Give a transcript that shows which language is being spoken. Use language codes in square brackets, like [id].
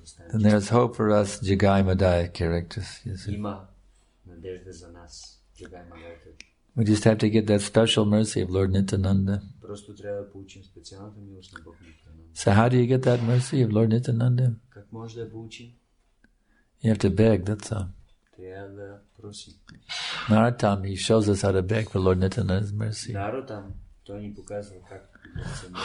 [en] And there's hope for us Jagai Madai characters. [bg] надежда за нас. Джагай Магата. [en] We just have to get that special mercy of Lord Nityananda. [bg] Просто трябва да получим специалната милост на Бог Нитянанда. [en] So how do you get that mercy of Lord Nityananda? [bg] Как може да я получим? [en] You have to beg, that's all. [bg] Трябва да просим. [en] Narottam, he shows us how to beg for Lord Nityananda's mercy. [bg] Наротам, той ни показва как да се молим.